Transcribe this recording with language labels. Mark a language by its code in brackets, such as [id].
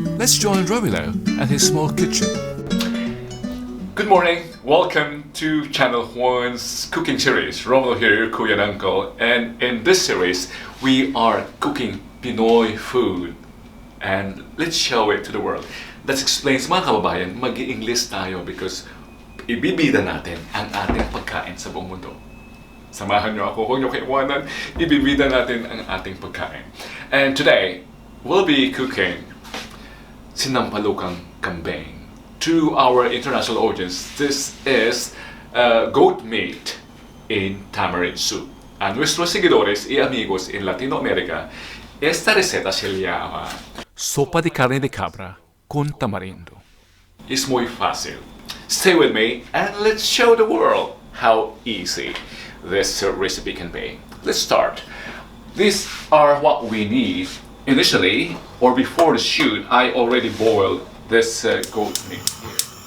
[en] Let's join Romilo and his small kitchen. Good morning. Welcome to Channel 1's cooking series. Romilo here, your Kuya and Uncle. And in this series, we are cooking Pinoy food. And let's show it to the world. That explains, [tl] mga kababayan, mag-i-English tayo because ibibida natin ang ating pagkain sa buong mundo. Samahan nyo ako, huwag nyo kaiwanan, ibibida natin ang ating pagkain. [en] And today, we'll be cooking Sinampalukang Kambing. To our international audience, this is goat meat in tamarind soup. [es] A nuestros seguidores y amigos en Latinoamérica, esta receta se llama sopa de carne de cabra con tamarindo. It's muy fácil. [en] Stay with me and let's show the world how easy this recipe can be. Let's start. These are what we need. Initially, or before the shoot, I already boiled this goat meat here.